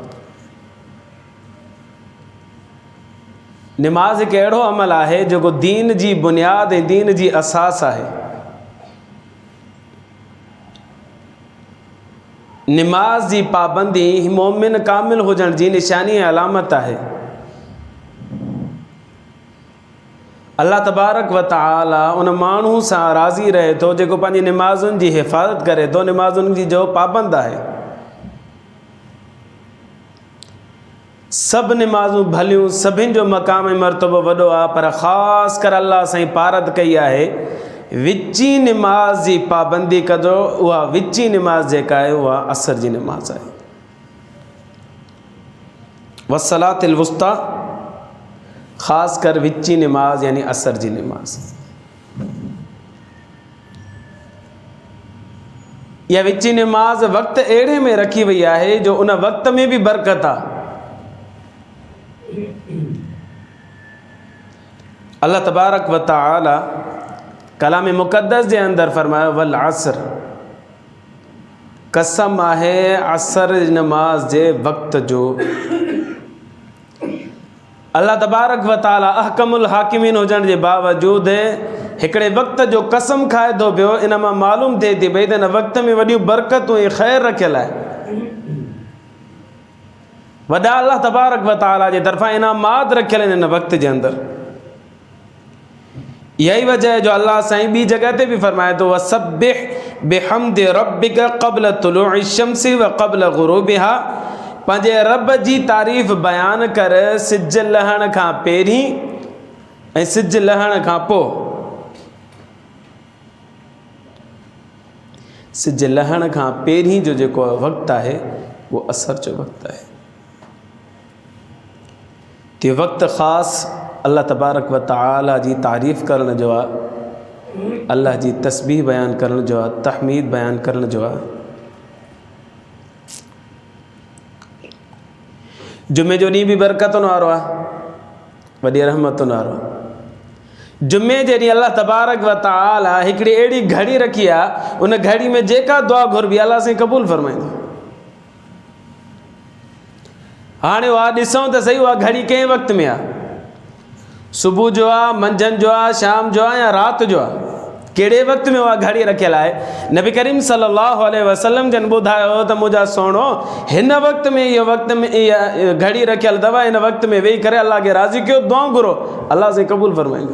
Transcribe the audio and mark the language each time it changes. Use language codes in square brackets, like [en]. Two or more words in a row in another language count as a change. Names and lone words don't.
[sd] नमाज़ हिकु अहिड़ो अमल आहे जेको दीन जी बुनियाद ऐं दीन जी असास आहे। नमाज जी पाबंदी मोमिन कामिल हुजण जी निशानी ऐं अलामत आहे। अल्लाह [ar] تبارك وتعالى [sd] उन माण्हू सां राज़ी रहे थो जेको पंहिंजी नमाज़ुनि जी हिफ़ाज़त करे थो, नमाज़ुनि जी जो पाबंद आहे। सभु नमाज़ूं भलियूं, सभिनि जो मक़ाम ऐं मर्तबो वॾो आहे, पर ख़ासि कर अल्लाह साईं पारद कई आहे विची नमाज जी पाबंदी कजो। उहा विची नमाज जेका आहे उहा असर जी नमाज आहे। [ar] والصلاة الوسطى, [sd] ख़ासि कर विची नमाज यानी असर जी नमाज। इहा विची नमाज वक़्त अहिड़े में रखी वई आहे जो उन वक़्त में बि बरकत आहे। अल्लाह [ar] تبارك وتعالى [sd] कलाम मुक़द्दस जे अंदर फरमायो [ar] والعصر, [sd] कसम आहे असर नमाज जे वक़्त जो। अल्लाह [ar] تبارك وتعالى أحكم الحاكمين [sd] हुजण जे बावजूदि हिकिड़े वक़्त जो कसम खाए थो पियो। इन मां मालूम थिए थी भई त हिन वक़्त में वॾियूं बरकतूं ऐं ख़ैर रखियल आहे। वॾा अल्लाह [ar] تبارك وتعالى [sd] जे तरफ़ां इनामात रखियल आहिनि हिन वक़्त जे अंदरि। इहा ई वजह जो अल्लाह साईं ॿी जॻह ते बि फरमाए थो [ar] وسبح بحمد ربك قبل طلوع الشمس وقبل غروبها. [sd] पंहिंजे रब जी तारीफ़ बयानु कर सिज लहण खां पहिरीं ऐं सिज लहण खां पोइ। सिज लहण खां पहिरीं जो जेको वक़्तु आहे उहो असर जो वक़्तु आहे। ते वक़्तु ख़ासि अल्लाह [ar] تبارك وتعالى [sd] जी तारीफ़ करण जो आहे, अल्लाह जी तस्बीह बयानु करण जो आहे, तहमीद बयानु करण जो आहे। जुमे जो ॾींहुं बि बरकतुनि वारो आहे, वॾी रहमतुनि वारो। जुमे जे ॾींहुं अल्लाह [ar] تبارك وتعالى [sd] हिकिड़ी अहिड़ी घड़ी रखी आहे, उन घड़ी में जेका दुआ घुरबी अल्लाह साईं क़बूल फरमाईंदो। हाणे उहा ॾिसूं त सही, उहा घड़ी कंहिं वक़्त में आहे? सुबुह जो आहे, मंझंदि जो आहे, शाम जो आहे या राति जो आहे? कहिड़े वक़्त में उहा घड़ी रखियल आहे? नबी करीम [ar] صلى الله عليه وسلم [sd] जन ॿुधायो त मुंहिंजा सुहिणो, हिन वक़्त में इहो वक़्त में इहा घड़ी रखियल अथव, हिन वक़्त में वेही करे अलाह खे राज़ी कयो, दुआऊं घुरो, अलाह साईं क़बूल फरमाईंदो।